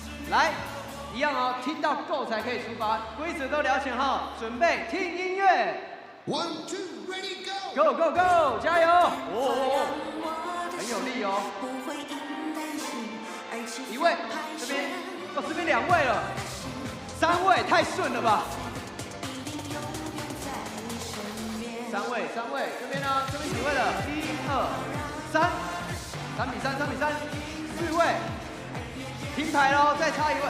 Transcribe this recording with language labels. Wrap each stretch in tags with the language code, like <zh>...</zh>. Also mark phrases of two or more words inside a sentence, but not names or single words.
<zh>来，一样哦，听到 Go 才可以出发，规则都了解哈，准备听音乐。1, 2,</zh> <en>ready, go! Go go go！ 加油！</en> <zh>哦，很有力哦。一位，这边，哦，这边2位了，3位，太顺了吧？3位，这边呢？这边几位了？1、2、3，3比3，4位，停牌喽，再差1位。</zh>